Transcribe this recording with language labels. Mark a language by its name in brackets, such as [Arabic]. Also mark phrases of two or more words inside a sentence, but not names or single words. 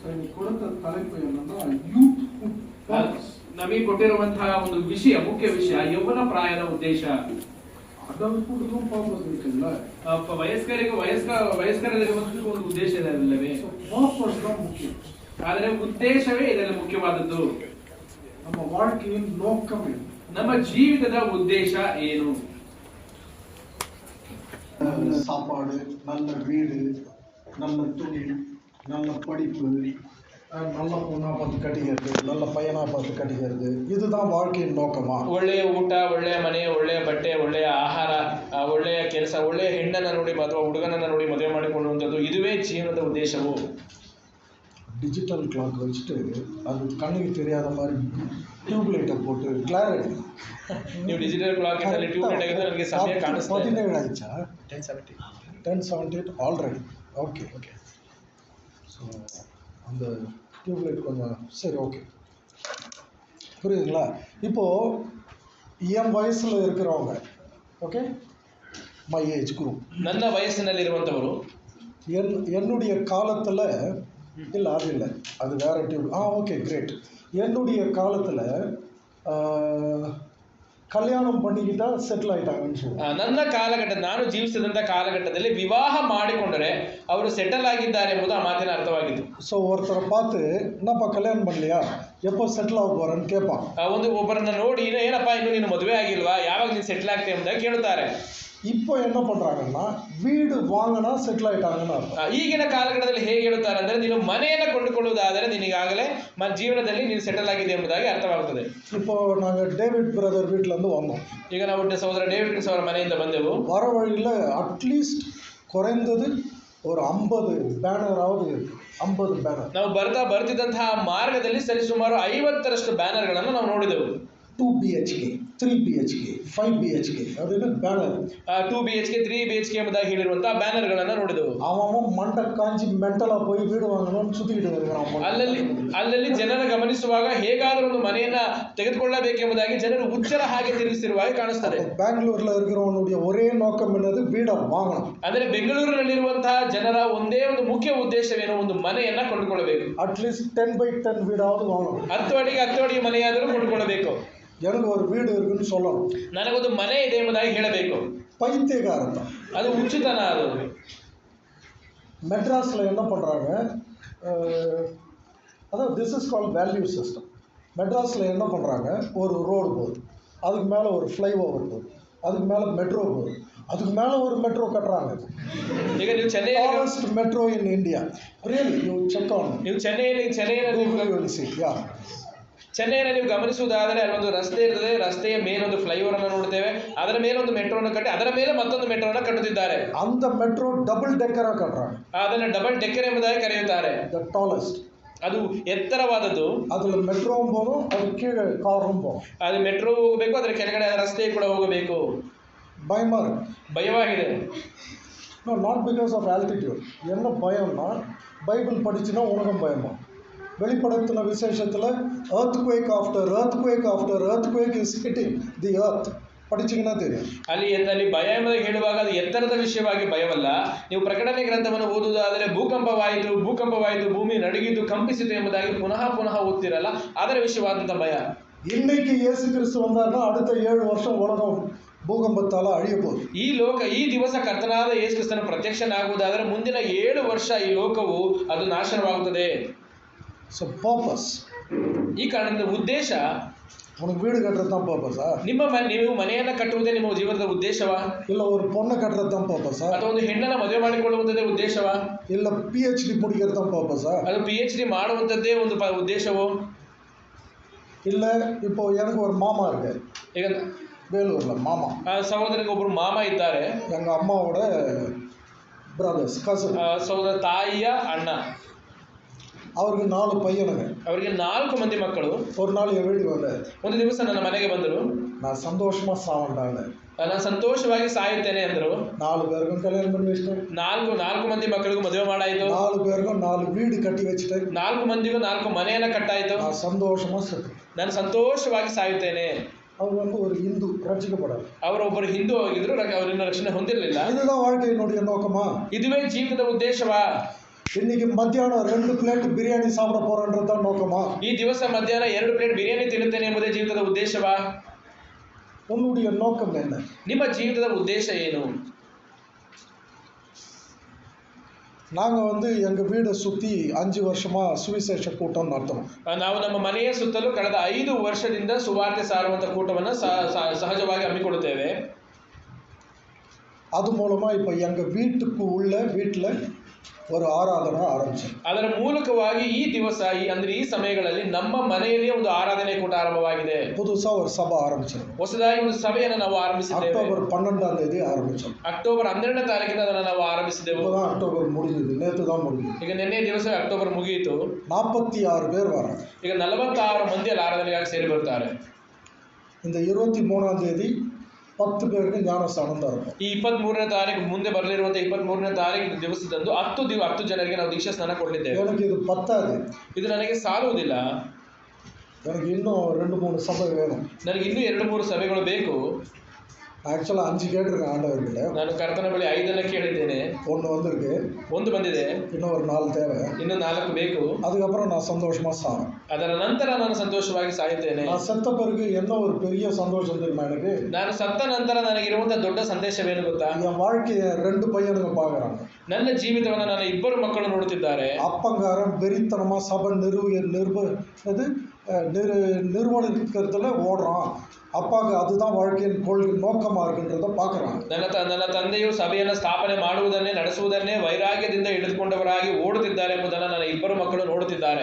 [Kannada] ನಮಗೆ ಕೊಟ್ಟಿರುವಂತಹ ಒಂದು ವಿಷಯ, ಮುಖ್ಯ ವಿಷಯ ಯೌವನ ಪ್ರಾಯದ ಉದ್ದೇಶ. ವಯಸ್ಕರಿಗೂ ವಯಸ್ಕರಲ್ಲಿರುವಂತಹ ಒಂದು ಉದ್ದೇಶ ಇದೆ ಅಲ್ಲವೇ? ಆದರೆ ಉದ್ದೇಶವೇ ಇದರಲ್ಲಿ ಮುಖ್ಯವಾದದ್ದು. [Tamil] நம்ம வாழ்க்கையின் நோக்கம் என்ன? [Kannada] ನಮ್ಮ ಜೀವಿತದ ಉದ್ದೇಶ ಏನು? [Tamil] நல்ல சாப்பாடு, நல்ல வீடு, நல்ல துணி, நல்ல படிப்பு, நல்ல பொண்ணா பார்த்து கட்டிக்கிறது, நல்ல பையனா பார்த்து கட்டிக்கிறது, இதுதான் வாழ்க்கையின் நோக்கமா? [Kannada] ಒಳ್ಳೆಯ ಊಟ, ಒಳ್ಳೆಯ ಮನೆ, ಒಳ್ಳೆಯ ಬಟ್ಟೆ, ಒಳ್ಳೆಯ ಆಹಾರ, ಒಳ್ಳೆಯ ಕೆಲಸ, ಒಳ್ಳೆಯ ಹೆಣ್ಣನ್ನ ನೋಡಿ ಅಥವಾ ಹುಡುಗನನ್ನ ನೋಡಿ ಮದುವೆ ಮಾಡಿಕೊಳ್ಳುವಂಥದ್ದು, ಇದುವೇ ಜೀವನದ ಉದ್ದೇಶವು? [Tamil] டிஜிட்டல் கிளாக் வச்சுட்டு அது கண்ணுக்கு தெரியாத மாதிரி டியூப்லைட்டை போட்டு கிளாரிட்டி. [Kannada] ನೀವು ಡಿಜಿಟಲ್ ಕ್ಲಾಕ್ ಅಲ್ಲಿ ಟ್ಯೂಬ್ಲೈಟ್ ಆಗಿದ್ರೆ ನನಗೆ ಸಮಯ ಕಾಣಿಸ್ತಾ ಇದೆ. [Tamil] 17 ಆಯ್ತಾ? 10:78 ஆல்ரெடி. [English] okay okay. [Tamil] ஸோ அந்த டியூப்லைட் கொஞ்சம் சரி, ஓகே, புரியுதுங்களா? இப்போது என் வயசில் இருக்கிறவங்க, ஓகே, [English] my age group, [Kannada] ನನ್ನ ವಯಸ್ಸಿನಲ್ಲಿರುವಂಥವರು, [Tamil] என்னுடைய காலத்தில் இல்லை, அது இல்லை, அது வேறு டியூப். [English] okay, great. [Tamil] என்னுடைய காலத்தில் கல்யாணம் பண்ணிக்கிட்டா செட்டில் ஆகிட்டாங்கன்னு சொல்லுவாங்க. [Kannada] ನನ್ನ ಕಾಲಘಟ್ಟ, ನಾನು ಜೀವಿಸಿದಂಥ ಕಾಲಘಟ್ಟದಲ್ಲಿ ವಿವಾಹ ಮಾಡಿಕೊಂಡರೆ ಅವರು ಸೆಟಲ್ ಆಗಿದ್ದಾರೆ ಎಂಬುದು ಆ ಮಾತಿನ ಅರ್ಥವಾಗಿತ್ತು. [Tamil] ஸோ ஒருத்தரை பார்த்து என்னப்பா கல்யாணம் பண்ணலையா, எப்போ செட்டில் ಆಗ போகிறேன்னு ಕೇಳ್ಪಾன். [Kannada] ಒಬ್ಬರನ್ನ ನೋಡಿ ಏನಪ್ಪ ಇನ್ನು ನೀನು ಮದುವೆ ಆಗಿಲ್ವಾ, ಯಾವಾಗ ನೀನು ಸೆಟ್ಲ್ ಆಗ್ತೇ ಎಂಬುದಾಗಿ ಕೇಳುತ್ತಾರೆ. [Tamil] இப்போ என்ன பண்ணுறாங்கன்னா வீடு வாங்கினா செட்டில் ஆகிட்டாங்கன்னு ಅರ್ಥ. [Kannada] ಈಗಿನ ಕಾಲಘಟ್ಟದಲ್ಲಿ ಹೇಗೆ ಹೇಳುತ್ತಾರೆ ಅಂದರೆ, ನೀನು ಮನೆಯನ್ನು ಕೊಂಡುಕೊಳ್ಳುವುದಾದರೆ ನಿನಗಾಗಲೇ ಜೀವನದಲ್ಲಿ ನೀನು ಸೆಟಲ್ ಆಗಿದೆ ಎಂಬುದಾಗಿ ಅರ್ಥವಾಗುತ್ತದೆ. [Tamil] இப்போ நாங்கள் டேவிட் பிரதர் வீட்டிலேருந்து வந்தோம். [Kannada] ಈಗ ನಾವು ಸಹೋದರ ಡೇವಿಡ್ ಕ್ರಿಸ್ ಅವರ ಮನೆಯಿಂದ ಬಂದೆವು. [Tamil] வர வழியில் அட்லீஸ்ட் குறைந்தது ஒரு 50 பேனராவது இருக்கு. 50 பேனர். [Kannada] ನಾವು ಬರ್ತಿದ್ದಂತಹ ಮಾರ್ಗದಲ್ಲಿ ಸರಿಸುಮಾರು 50ರಷ್ಟು ಬ್ಯಾನರ್ಗಳನ್ನು ನಾವು ನೋಡಿದೆವು. [Tamil] 2 BHK, 3 BHK, 5 BHK அப்படின்னு பேனர். [Kannada] 2 BHK, 3 BHK ಎಂಬುದಾಗಿ ಹೇಳಿರುವಂತಹ ಬ್ಯಾನರ್ಗಳನ್ನು ನೋಡಿದೆವು. [Tamil] அவன் மண்டை காஞ்சி மென்டலாக போய் வீடு வாங்கணும்னு சுற்றிக்கிட்டு வருகிறான். [Kannada] ಅಲ್ಲಲ್ಲಿ ಜನರ ಗಮನಿಸುವಾಗ ಹೇಗಾದರೂ ಒಂದು ಮನೆಯನ್ನ ತೆಗೆದುಕೊಳ್ಳಬೇಕೆಂಬುದಾಗಿ ಜನರು ಹುಚ್ಚರ ಹಾಗೆ ತಿರುಗಿಸಿರುವ ಹಾಗೆ ಕಾಣಿಸ್ತದೆ. [Tamil] பெங்களூரில் இருக்கிறவனுடைய ஒரே நோக்கம் என்னது, வீடை வாங்கணும். [Kannada] ಅಂದರೆ ಬೆಂಗಳೂರಿನಲ್ಲಿರುವಂತಹ ಜನರ ಒಂದೇ ಒಂದು ಮುಖ್ಯ ಉದ್ದೇಶವೇನು, ಒಂದು ಮನೆಯನ್ನ ಕೊಂಡುಕೊಳ್ಳಬೇಕು. [Tamil] அட்லீஸ்ட் 10x10 வீடாவது வாங்கணும். [Kannada] 10 ಅಡಿಗೆ 10 ಅಡಿ ಮನೆಯಾದರೂ ಕೊಂಡುಕೊಳ್ಳಬೇಕು. [Tamil] எனக்கு ஒரு வீடு இருக்குன்னு சொல்லணும். [Kannada] ನನಗೊಂದು ಮನೆ ಇದೆ ಎಂಬುದಾಗಿ ಹೇಳಬೇಕು. [Tamil] பைத்தியகாரத்தான், [Kannada] ಅದು ಹುಚ್ಚುತನ. ಅದು [Tamil] மெட்ராஸில் என்ன பண்ணுறாங்க, அதாவது [English] this is called value system. [Tamil] மெட்ராஸில் என்ன பண்ணுறாங்க, ஒரு ரோடு போகுது, அதுக்கு மேலே ஒரு ஃப்ளைஓவர் போகுது, அதுக்கு மேலே மெட்ரோ போகுது, அதுக்கு மேலே ஒரு மெட்ரோ கட்டுறாங்க. [Kannada] ಈಗ ನೀವು ಚೆನ್ನೈಯಲ್ಲಿ [English] metro in India, really you check on. [Kannada] ನೀವು ಚೆನ್ನೈನಲ್ಲಿ ನೀವು ಗಮನಿಸುವುದಾದರೆ ಅಲ್ಲೊಂದು ರಸ್ತೆ ಇರ್ತದೆ, ರಸ್ತೆಯ ಮೇಲೊಂದು ಫ್ಲೈಓವರ್ ಅನ್ನು ನೋಡ್ತೇವೆ, ಅದರ ಮೇಲೆ ಒಂದು ಮೆಟ್ರೋನ ಕಟ್ಟಿ ಅದರ ಮೇಲೆ ಮತ್ತೊಂದು ಮೆಟ್ರೋನ ಕಟ್ಟುತ್ತಿದ್ದಾರೆ. [Tamil] அந்த மெட்ரோ [English] double decker [Tamil] கட்டுறாங்க. [Kannada] ಅದನ್ನು [English] double decker [Kannada] ಎಂಬುದಾಗಿ ಕರೆಯುತ್ತಾರೆ. [English] the tallest, [Kannada] ಅದು ಎತ್ತರವಾದದ್ದು. [Tamil] ಅದ್ರಲ್ಲಿ ಮೆಟ್ರೋவும் போகும், ಅದು கீழே காரும் போகும். [Kannada] ಅದು ಮೆಟ್ರೋ ಹೋಗಬೇಕು, ಅದರ ಕೆಳಗಡೆ ರಸ್ತೆ ಕೂಡ ಹೋಗಬೇಕು. ಭಯವಾಗಿದೆ. [English] no, not because of altitude. [Tamil] என்ன பயம்னா, பைபிள் படிச்சுன்னா உனக்கும் பயமா. வெளிப்படுத்தின விசேஷத்தில் [English] earthquake after earthquake after earthquake is hitting the earth [Tamil] படிச்சிங்கன்னா தெரியும். [Kannada] ಅಲ್ಲಿ ಭಯ ಎಂಬುದಾಗಿ ಹೇಳುವಾಗ ಅದು ಎತ್ತರದ ವಿಷಯವಾಗಿ ಭಯವಲ್ಲ. ನೀವು ಪ್ರಕಟಣೆ ಗ್ರಂಥವನ್ನು ಓದುವುದಾದರೆ ಭೂಕಂಪವಾಯಿತು, ಭೂಮಿ ನಡುಗಿದ್ದು ಕಂಪಿಸಿತು ಎಂಬುದಾಗಿ ಪುನಃ ಓದ್ತಿರಲ್ಲ, ಅದರ ವಿಷಯವಾದಂಥ ಭಯ. [Tamil] இன்னைக்கு இயேசு கிறிஸ்து வந்தாருன்னா அடுத்த 7 வருஷம் உலகம் [Kannada] ಭೂಕಂಪತ್ತಾಲ ಅಳಿಯಬಹುದು. ಈ ದಿವಸ ಕರ್ತನಾದ ಯೇಸು ಕ್ರಿಸ್ತನ ಪ್ರತ್ಯಕ್ಷನಾಗುವುದಾದರೆ ಮುಂದಿನ 7 ವರ್ಷ ಈ ಲೋಕವು ಅದು ನಾಶನವಾಗುತ್ತದೆ. [English] so purpose, [Kannada] ಈ ಕಾರಣದಿಂದ ಉದ್ದೇಶ, [Tamil] உனக்கு வீடு கட்டுறது தான் பர்பஸா? [Kannada] ನೀವು ಮನೆಯನ್ನ ಕಟ್ಟುವುದೇ ನಿಮ್ಮ ಜೀವನದ ಉದ್ದೇಶವಾ? [Tamil] ಇಲ್ಲ ஒரு பொண்ணை கட்டுறது தான் பர்பஸா? [Kannada] ಅಥವಾ ಒಂದು ಹೆಣ್ಣನ್ನ ಮದುವೆ ಮಾಡಿಕೊಳ್ಳುವಂತದ್ದೇ ಉದ್ದೇಶವಾ? [Tamil] ಇಲ್ಲ PhD முடிக்கிறது தான் பர்பஸா? [Kannada] ಅದು PhD ಮಾಡುವಂತದ್ದೇ ಒಂದು ಉದ್ದೇಶವೋ? [Tamil] ಇಲ್ಲ இப்போ எனக்கு ஒரு மாமா இருக்கு, [Kannada] ಈಗ [Tamil] ಬೇಲೂರ್ல மாமா, [Kannada] ಸಹೋದರನಿಗೆ ಒಬ್ಬರು ಮಾಮ ಇದ್ದಾರೆ, [Tamil] எங்க அம்மாவோட [English] brothers, cousin, [Kannada] ಸಹೋದರ ತಾಯಿಯ ಅಣ್ಣ. [Tamil] ಅವ್ರಿಗೆ 4 பையனுங்க, [Kannada] ಅವರಿಗೆ 4 ಮಂದಿ ಮಕ್ಕಳು. [Tamil] ஒரு நாள் என் வீட்டுக்கு வந்தாரு. [Kannada] ಒಂದು ದಿವಸ ನನ್ನ ಮನೆಗೆ ಬಂದರು. [Tamil] நான் சந்தோஷமா சாவண்டாங்க, [Kannada] ನಾನು ಸಂತೋಷವಾಗಿ ಸಾಯುತ್ತೇನೆ ಅಂದರು. [Tamil] 4 பேருக்கும் கல்யாணம் பண்ணி வச்சிட்டேன். [Kannada] 4 ಮಂದಿ ಮಕ್ಕಳಿಗೂ ಮದುವೆ ಮಾಡಾಯಿತು. [Tamil] 4 பேருக்கும் 4 வீடு ಕಟ್ಟಿ வச்சிட்டேன். [Kannada] 4 ಮಂದಿಗೂ 4 ಮನೆಯನ್ನ ಕಟ್ಟಾಯಿತು. [Tamil] நான் சந்தோஷமா செத்து, [Kannada] ನಾನು ಸಂತೋಷವಾಗಿ ಸಾಯುತ್ತೇನೆ. [Tamil] அவர் வந்து ஒரு இந்து, ரட்சிக்கப்படாது. [Kannada] ಅವರೊಬ್ಬರು ಹಿಂದೂ ಆಗಿದ್ರು, ಅವರಿನ್ನ ರಕ್ಷಣೆ ಹೊಂದಿರಲಿಲ್ಲ. [Tamil] இதுதான் வாழ்க்கையினுடைய நோக்கமா? [Kannada] ಇದುವೇ ಜೀವಿತದ ಉದ್ದೇಶವಾ? [Tamil] இன்னைக்கு மத்தியானம் 2 ಪ್ಲೇಟ್ ಬಿರಿಯಾನಿ சாப்பிட போறேன்றத நோக்கமா? [Kannada] ಈ ದಿವಸ ಮಧ್ಯಾಹ್ನ 2 ಪ್ಲೇಟ್ ಬಿರಿಯಾನಿ ತಿನ್ನುತ್ತೇನೆ ಎಂಬುದೇ ಜೀವಿತದ ಉದ್ದೇಶವಾ? [Tamil] உன்னுடைய நோக்கம் என்ன? [Kannada] ನಿಮ್ಮ ಜೀವಿತದ ಉದ್ದೇಶ ಏನು? [Tamil] நாங்கள் வந்து எங்கள் வீடை சுற்றி 5 வருஷமாக சுவிசேஷ கூட்டம் நடத்தணும். [Kannada] ನಾವು ನಮ್ಮ ಮನೆಯ ಸುತ್ತಲೂ ಕಳೆದ 5 ವರ್ಷದಿಂದ ಸುವಾರ್ತೆ ಸಾರುವಂತ ಕೂಟವನ್ನು ಸಹಜವಾಗಿ ಹಮ್ಮಿಕೊಳ್ಳುತ್ತೇವೆ. [Tamil] அது மூலமாக இப்போ எங்கள் வீட்டுக்கு உள்ள வீட்டில் ஒரு ஆராதனை ஆரம்பிச்சோம். [Kannada] ಅದರ ಮೂಲಕವಾಗಿ ಈ ದಿವಸ ಅಂದ್ರೆ ಈ ಸಮಯಗಳಲ್ಲಿ ನಮ್ಮ ಮನೆಯಲ್ಲಿ ಒಂದು ಆರಾಧನೆ ಕೂಟ ಆರಂಭವಾಗಿದೆ. [Tamil] புதுசாக ஒரு சபை ஆரம்பிச்சோம். [Kannada] ಹೊಸದಾಗಿ ಒಂದು ಸಭೆಯನ್ನು ನಾವು ಆರಂಭಿಸಿದ್ದೇವೆ. [Tamil] அக்டோபர் 12ஆம் தேதி ஆரம்பிச்சோம். [Kannada] ಅಕ್ಟೋಬರ್ 12ನೇ ತಾರೀಕಿನ ಅದನ್ನು ನಾವು ಆರಂಭಿಸಿದ್ದೆವು. [Tamil] இப்போதான் அக்டோபர் முடிஞ்சது, நேற்று தான் முடிஞ்சது. [Kannada] ಈಗ ನಿನ್ನೆ ದಿವಸ ಅಕ್ಟೋಬರ್ ಮುಗಿಯಿತು. [Tamil] 46 பேர் வராங்க. [Kannada] ಈಗ 46 ಮಂದಿ ಅಲ್ಲಿ ಆರಾಧನೆಗಾಗಿ ಸೇರಿ ಬರ್ತಾರೆ. [Tamil] இந்த 23ஆம் தேதி 10 பேருக்கு ஞானஸ்தானம் தரணும். [Kannada] ಈ 23ನೇ ತಾರೀಕು ಮುಂದೆ ಬರಲಿರುವಂತ 23ನೇ ತಾರೀಕು ದಿವಸದಂದು 10 ಜನರಿಗೆ ನಾವು ದೀಕ್ಷಾ ಸ್ನಾನ ಕೊಡಲಿದ್ದೇವೆ. [Tamil] எனக்கு இது பத்தாது. [Kannada] ಇದು ನನಗೆ ಸಾಲುವುದಿಲ್ಲ. [Tamil] எனக்கு இன்னும் 2-3 சபை வேணும். [Kannada] ನನಗೆ ಇನ್ನೂ 2-3 ಸಭೆಗಳು ಬೇಕು. [Tamil] ஆக்சுவலாக 5 கேட்டிருக்கேன் ஆண்டவர்கிட்ட. [Kannada] ನಾನು ಕರ್ತನ ಬಳಿ 5 ಕೇಳಿದ್ದೇನೆ. [Tamil] 1 வந்திருக்கு, [Kannada] 1 ಬಂದಿದೆ, [Tamil] இன்னும் ஒரு 4 தேவை, [Kannada] ಇನ್ನು 4 ಬೇಕು. [Tamil] அதுக்கப்புறம் நான் சந்தோஷமாக சாவேன். [Kannada] ಅದರ ನಂತರ ನಾನು ಸಂತೋಷವಾಗಿ ಸಾಯುತ್ತೇನೆ. [Tamil] நான் செத்த பிறகு என்ன ஒரு பெரிய சந்தோஷம் தெரியுமா எனக்கு? [Kannada] ನಾನು ಸತ್ತ ನಂತರ ನನಗಿರುವಂತಹ ದೊಡ್ಡ ಸಂದೇಶವೇನು ಗೊತ್ತಾ? [Tamil] என் வாழ்க்கையை 2 பையனுங்க பார்க்குறாங்க. [Kannada] ನನ್ನ ಜೀವಿತವನ್ನು ನನ್ನ 2 ಮಕ್ಕಳು ನೋಡುತ್ತಿದ್ದಾರೆ. [Tamil] அப்பங்காரன் வெறித்தனமாக சபை நிறுவனத்துக்கிறதுல ஓடுறான். அப்பாவுக்கு அதுதான் வாழ்க்கையின் கொள்கை நோக்கமாக இருக்குன்றத பார்க்குறாங்க. [Kannada] ನನ್ನ ತಂದೆಯು ಸಭೆಯನ್ನು ಸ್ಥಾಪನೆ ಮಾಡುವುದನ್ನೇ ನಡೆಸುವುದನ್ನೇ ವೈರಾಗ್ಯದಿಂದ ಹಿಡಿದುಕೊಂಡವರಾಗಿ ಓಡುತ್ತಿದ್ದಾರೆ ಎಂಬುದನ್ನು ನನ್ನ 2 ಮಕ್ಕಳು ನೋಡುತ್ತಿದ್ದಾರೆ.